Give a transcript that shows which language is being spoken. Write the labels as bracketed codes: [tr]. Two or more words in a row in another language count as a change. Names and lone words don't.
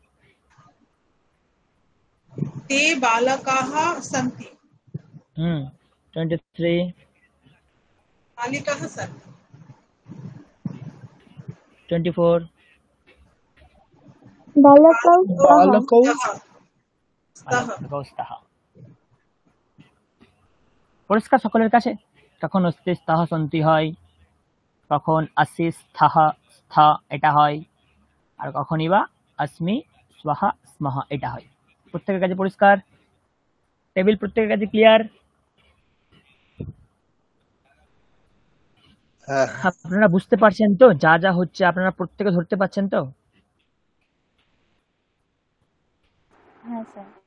[sa] ते बालकाः सन्ति 23 बालिकाः सन्ति 24 बालकौ स्तः बालकौ स्तः [bn] স্তः পরিষ্কার সকলের কাছে? কখন [sa] অস্তি স্তः সন্তি [bn] হয়, কখন [sa] আসি স্থः স্থ [bn] এটা হয়, আর কখনই বা [sa] अस्मि स्वः स्मः [bn] এটা হয়। প্রত্যেকের কাছে পরিষ্কার? টেবিল প্রত্যেকের কাছে ক্লিয়ার? হ্যাঁ আপনারা বুঝতে পারছেন তো? যা যা হচ্ছে আপনারা প্রত্যেকে ধরতে পারছেন তো? হ্যাঁ স্যার